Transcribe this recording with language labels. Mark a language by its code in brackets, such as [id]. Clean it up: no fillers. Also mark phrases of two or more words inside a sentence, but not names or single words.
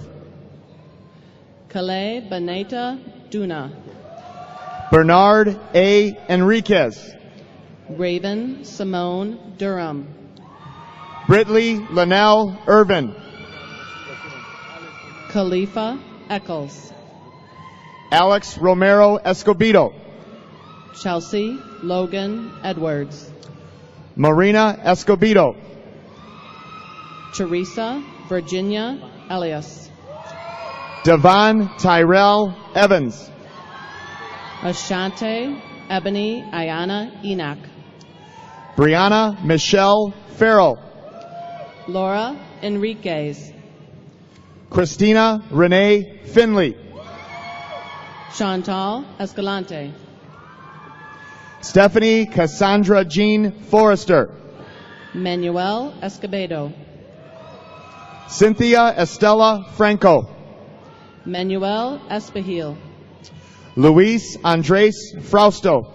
[en] Calais Beneta Duna, Bernard A. Enriquez, Raven Simone Durham, Britley Linnell Irvin, Khalifa Eccles, Alex Romero Escobedo, Chelsea Logan Edwards, Marina Escobedo, Teresa Virginia Elias, Devon Tyrell Evans, Ashante Ebony Ayana Enoch, Brianna Michelle Farrell, Laura Enriquez, Christina Renee Finley, Chantal Escalante, Stephanie Cassandra Jean Forrester, Manuel Escobedo, Cynthia Estella Franco, Manuel Espejil, Luis Andres Frausto,